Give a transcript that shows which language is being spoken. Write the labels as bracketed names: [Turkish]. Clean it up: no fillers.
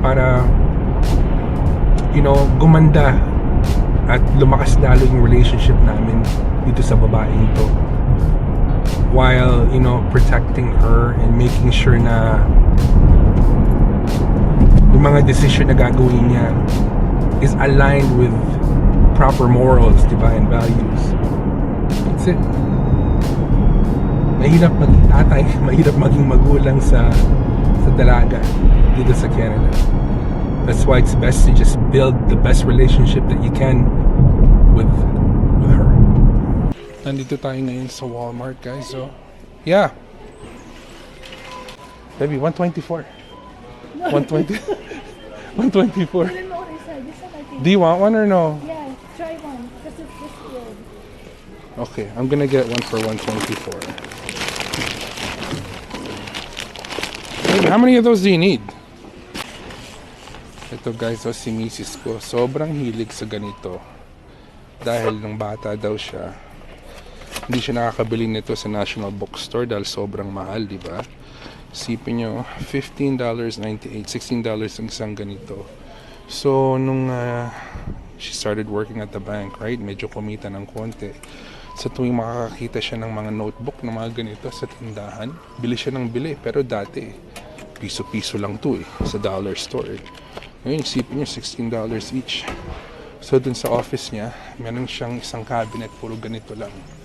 [English] para, you know, [Filipino] gumanda at lumakas lalo yung [English] relationship [Filipino] namin dito sa babaeng to, [English] while, you know, protecting her and making sure [Filipino] na yung mga [English] decision [Filipino] na gagawin niya [English] is aligned with proper morals, [Filipino] diba, [English] and values. That's it. [Filipino] Mahirap maging tatay, mahirap maging magulang sa dalaga dito sa Canada. [English] That's why it's best to just build the best relationship that you can with her. [Filipino] Nandito tayo ngayon sa Walmart, guys. [English] So, yeah. Baby, 124. 120. 124. I don't know what I said. You said I think. Do you want one or no? Yeah, try one. Because it's this good. Okay, I'm gonna get one for 124. Hey, how many of those do you need? [Filipino] Ito guys, si misis ko, sobrang hilig sa ganito. Dahil nung bata daw siya, hindi siya nakakabili nito sa National Bookstore dahil sobrang mahal, di ba? Isipin nyo, $15.98, $16 ang isang ganito. [English] So, [Filipino] nung [English] she started working at the bank, right? [Filipino] Medyo kumita ng konti. Sa tuwing makakakita siya ng mga notebook na mga ganito sa tindahan, bili siya ng bili. Pero dati, piso-piso lang to sa dollar store. Ngayon, isipin nyo, $16 each. [English] So, [Filipino] dun sa office niya, meron siyang isang cabinet, puro ganito lang.